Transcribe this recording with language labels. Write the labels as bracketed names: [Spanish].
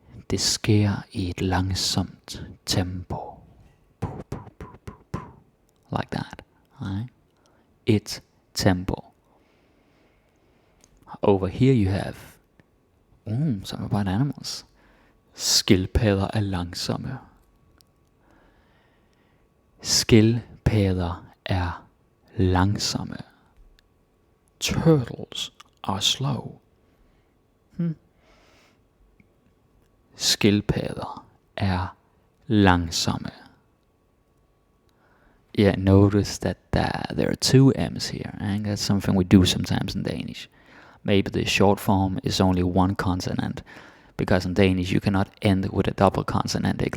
[Danish] Det sker i et langsomt tempo. [English] Like that. Right? It's tempo. Over here you have some about animals. [Danish] Skildpadder er langsomme. Skildpadder er langsomme. [English] Turtles are slow. [Danish] Skildpadder er langsomme. [English] Yeah, notice that there are two M's here, and that's something we do sometimes in Danish. Maybe the short form is only one consonant, because in Danish you cannot end with a double consonant.